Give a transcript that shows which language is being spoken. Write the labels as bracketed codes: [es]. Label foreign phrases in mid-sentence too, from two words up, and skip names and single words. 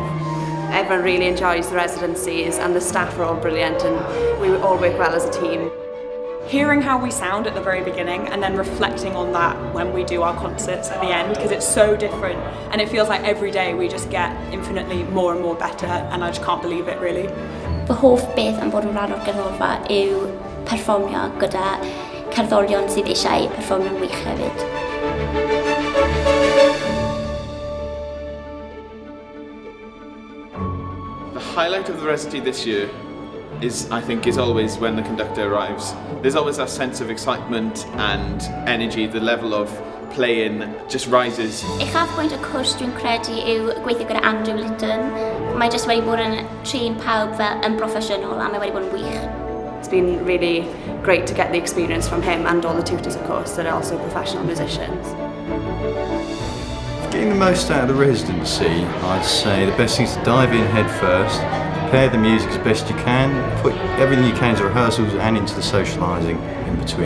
[en] Everyone really enjoys the residencies, and the staff are all brilliant, and we all work well as a team. Hearing how we sound at the very beginning and then reflecting on that when we do our concerts at the end, because it's so different and it feels like every day we just get infinitely more and more better, and I just can't believe it really. [cy] Fy hoff beth am bod yn rhan o'r gerddorfa yw perfformio gyda cerddorion sydd eisiau perfformio'n wych hefyd. [en] The highlight of the residency this year is always when the conductor arrives. There's always that sense of excitement and energy. The level of playing just rises. [cy] Uchaf pwynt y cwrs dwi'n credu yw gweithio gyda Andrew Litton. Mae jyst wedi bod yn trin pawb fel yn proffesiynol, a mae wedi bod yn wych. [en] It's been really great to get the experience from him and all the tutors, of course, that are also professional musicians. Getting the most out of the residency, I'd say the best thing is to dive in head first, prepare the music as best you can, put everything you can into rehearsals and into the socialising in between.